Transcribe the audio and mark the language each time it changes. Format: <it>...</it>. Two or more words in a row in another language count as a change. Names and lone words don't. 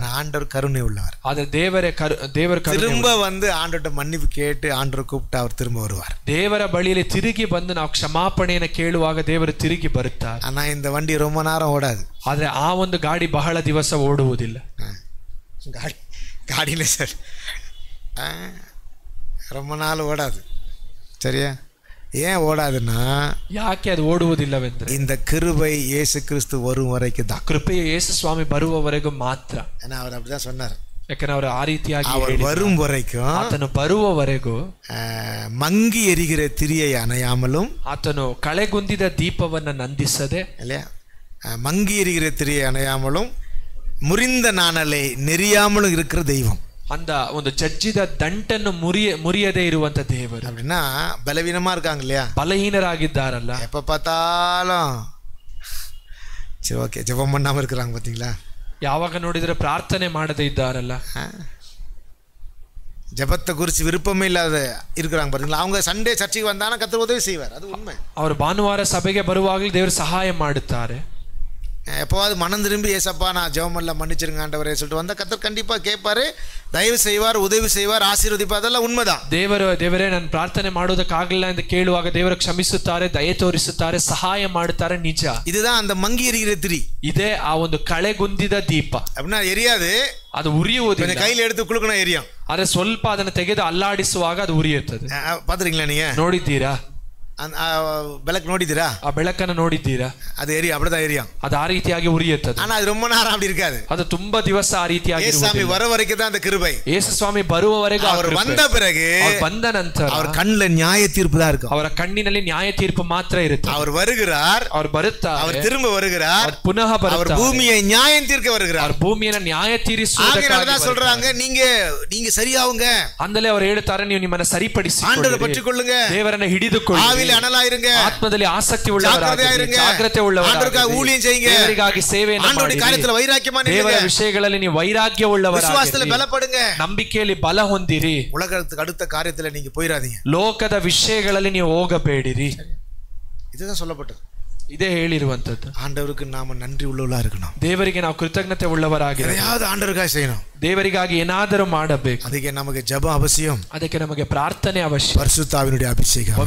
<ta>ஆண்டவர் கருணை உள்ளவர்.</ta> <kn>ಆದ್ರೆ ದೇವರ</kn> <ta>திரும்ப வந்து ஆண்டவர்ட்ட மன்னிப்பு கேட்டு ஆண்டவர் கூப்பிட்டு அவர் திரும்ப வருவார்.</ta> <kn>ದೇವರ ಬಳಿಯಲ್ಲಿ ತಿರುಗಿ ಬಂದು ನಾವು ಕ್ಷಮಾಪಣೆಯನ್ನು ಕೇಳುವಾಗ ದೇವರು ತಿರುಗಿ ಬರುತ್ತಾರೆ.</kn> <ta>ஆனா இந்த வண்டி ரொம்ப நேரம் ஓடாது.</ta> <kn>ಆದ್ರೆ ಆ ಒಂದು ಗಾಡಿ ಬಹಳ ದಿವಸ ಓಡುವುದಿಲ್ಲ. ಗಾಡಿಲೇ ಸರ್</kn> <ta>ரொம்ப நாள் ஓடாது. சரியா? ஏன் ஓடாதுன்னா,</ta> <kn>ಯಾಕೆ ಅದು ಓಡುವುದಿಲ್ಲವೆಂದ್ರೆ</kn> <ta>இந்த கிருபை இயேசு கிறிஸ்து வரும் வரைக்கும் தான்.</ta> <kn>ಕೃಪೆಯು ಯೇಸು ಸ್ವಾಮಿ ಬರುವವರೆಗೂ ಮಾತ್ರ.</kn> <ta>ஏன்னா அவர் அப்படிதான் சொன்னார்.</ta> <kn>ಯಾಕಂದ್ರೆ ಅವರು ಆ ರೀತಿಯಾಗಿ</kn> <ta>அவர் வரும் வரைக்கும்,</ta> <kn>ಆತನು ಬರುವವರೆಗೂ</kn> <ta>மங்கி எரிகிற திரியை அணையாமலும்,</ta> <kn>ಆತನು ಕಳೆಗುಂದಿದ ದೀಪವನ್ನು ನಂದಿಸದೆ,</kn> <ta>இல்லையா, மங்கி எரிகிற திரியை அணையாமலும் முறிந்த நாணலை நெறியாமலும் இருக்கிற தெய்வம்.</ta> <kn>அந்த ಒಂದು ಜಜ್ಜಿದ ದಂಟನ್ನು ಮುರಿಯದೇ ಇರುವಂತ ದೇವರು.</kn> <ta>அப்படின்னா பலவீனமா இருக்காங்க இல்லையா,</ta> <kn>ಬಲಹೀನರಾಗಿದ್ದಾರಲ್ಲ,</kn> <ta>எப்ப பார்த்தாலும் சரி ஓகே ஜெபம் பண்ணாம இருக்கிறாங்க பாத்தீங்களா,</ta> <kn>ಯಾವಾಗ ನೋಡಿದ್ರೆ ಪ್ರಾರ್ಥನೆ ಮಾಡದೇ ಇದ್ದಾರಲ್ಲ,</kn> <ta>ஜெபத்தை குறித்து விருப்பமே இல்லாத இருக்கிறாங்க பாத்தீங்களா, அவங்க சண்டே சர்ச்சுக்கு வந்தானா கர்த்தர் உதவி செய்வார். அது உண்மை.</ta> <kn>ಅವರು ಭಾನುವಾರ ಸಭೆಗೆ ಬರುವಾಗಲೂ ದೇವರು ಸಹಾಯ ಮಾಡುತ್ತಾರೆ.</kn> <ta>எப்போவாது மனம் திரும்பி ஏசப்பா நான் ஜெபமல்ல மன்னிச்சிருங்க ஆண்டவரே சொல்லிட்டு வந்தால் கர்த்தர் கண்டிப்பாக கேட்பாரு, தயவு செய்வார், உதவி செய்வார், ஆசீர்வதிப்பார். அதெல்லாம் உண்மைதான்.</ta> <kn>ದೇವರೇ ನಾನು ಪ್ರಾರ್ಥನೆ ಮಾಡೋದಕ್ಕಾಗಲ್ಲ ಎಂದು ಕೇಳುವಾಗ ದೇವರು ಕ್ಷಮಿಸುತ್ತಾರೆ, ದಯೆ ತೋರಿಸುತ್ತಾರೆ, ಸಹಾಯ ಮಾಡುತ್ತಾರೆ. ನಿಜ.</kn> <ta>இதுதான் அந்த மங்கி எரிகிற திரி.</ta> <kn>ಇದೇ ಆ ಒಂದು ಕಳೆಗುಂದಿದ ದೀಪ.</kn> <ta>அப்படின்னா எரியாது,</ta> <kn>ಅದು ಉರಿಯುವುದಿಲ್ಲ.</kn> <ta>கையில் எடுத்து குளுக்கணும் எரியும்.</ta> <kn>ಆದ್ರೆ ಸ್ವಲ್ಪ ಅದನ್ನು ತೆಗೆದು ಅಲ್ಲಾಡಿಸುವಾಗ ಅದು ಉರಿಯುತ್ತದೆ.</kn> <ta>பார்த்துருக்கீங்களா நீங்க?</ta> <kn>ನೋಡಿದ್ದೀರಾ? ಬೆಳಕು ನೋಡಿದ್ದೀರಾ? ಆ ಬೆಳಕನ್ನು ನೋಡಿದ್ದೀರಾ? ಅದು ಎರಿ</kn> <ta>அப்படிதான் எரியும்.</ta> <kn>ಅದು ಆ ರೀತಿಯಾಗಿ ಉರಿಯುತ್ತದೆ.</kn> <ta>ஆனா அது ரொம்ப நேரம் அப்படி இருக்காது.</ta> <kn>ಅದು ತುಂಬಾ ದಿವಸ ಆ ರೀತಿಯಾಗಿ ಇರುವುದಿಲ್ಲ.</kn> <ta>ಯೇಸು ಸ್ವಾಮಿ ವರ ವರೆக்கும் தான் அந்த கிருபை.</ta> <kn>ಯೇಸು ಸ್ವಾಮಿ ಬರುವವರೆಗೂ</kn> <ta>அவர் வந்த பிறகு,</ta> <kn>அவர் ಬಂದ ನಂತರ</kn> <ta>அவர் கண்ணில நியாய தீர்ப்பு தான் இருக்கும்.</ta> <kn>ಅವರ ಕಣ್ಣಿನಲ್ಲಿ ನ್ಯಾಯ ತೀರ್ಪು ಮಾತ್ರ ಇರುತ್ತೆ.</kn> <ta>அவர் வருகிறார்,</ta> <kn>அவர் ಬರುತ್ತಾರೆ,</kn> <ta>அவர் திரும்ப வருகிறார்,</ta> <kn>ಪುನಃ</kn> <ta>அவர்</ta> <kn>ಬರುತ್ತಾರೆ,</kn> <ta>பூமியை நியாயம் தீர்க்க வருகிறார்.</ta> <kn>அவர் ಭೂಮಿಯನ್ನು ನ್ಯಾಯ ತೀರಿಸುವುದಕ್ಕಾಗಿ</kn> <ta>தான் சொல்றாங்க, நீங்க சரியாவுங்க.</ta> <kn>ಅಂದಲೇ ಅವರು ಹೇಳ್ತಾರೆ, ನೀವು ನಿಮ್ಮನ್ನ ಸರಿಪಡಿಸಿ</kn> <ta>ஆண்டவரை பற்றிக்கொள்ளுங்க,</ta> <kn>ದೇವರನ್ನ ಹಿಡಿದುಕೊಳ್ಳಿ,</kn> <ta>ஆவியிலே அனலாயிருங்க,</ta> <kn>ಆತ್ಮದಲ್ಲಿ ಆಸಕ್ತಿ ಉಳ್ಳವರಾಗಿರಿ, ಜಾಗೃತೆ ಉಳ್ಳವರಾಗಿರಿ,</kn> <ta>ஊழியம் செய்யுங்க,</ta> <kn>ದೇವರಿಗಾಗಿ ಸೇವೆಯನ್ನು ಮಾಡಿ,</kn> <ta>காரியத்தில் வைராக்கியமா நில்லுங்க,</ta> <kn>ದೇವರ ವಿಷಯಗಳಲ್ಲಿ ನೀವು ವೈರಾಗ್ಯ ಉಳ್ಳವರಾಗಿರಿ,</kn> <ta>விசுவாசத்தில் பலப்படுங்க,</ta> <kn>ನಂಬಿಕೆಯಲ್ಲಿ ಬಲ ಹೊಂದಿರಿ,</kn> <ta>உலகத்துக்கு அடுத்த காரியத்துல நீங்க போயிராதீங்க,</ta> <kn>ಲೋಕದ ವಿಷಯಗಳಲ್ಲಿ ನೀವು ಹೋಗಬೇಡಿರಿ.</kn> <ta>இதுதான் சொல்லப்பட்டது.</ta> <kn>ಇದೇ ಹೇಳಿರುವಂತದ್ದು.</kn> <ta>ஆண்டவருக்கு நாம நன்றி உள்ளவளா இருக்கணும்.</ta> <kn>ದೇವರಿಗೆ ನಾವು ಕೃತಜ್ಞತೆ ಉಳ್ಳವರಾಗಿರಿ.</kn> <ta>எதையாவது ஆண்டவருக்காக செய்யணும்.</ta> <kn>ದೇವರಿಗಾಗಿ ಏನಾದರೂ ಮಾಡಬೇಕು. ಅದಕ್ಕೆ ನಮಗೆ ಜಪ ಅವಶ್ಯಂ. ಅದಕ್ಕೆ ನಮಗೆ ಪ್ರಾರ್ಥನೆ ಅವಶ್ಯ.</kn> <ta>பரிசுத்தாவினுடைய அபிஷேகம் அவசியம்.</ta>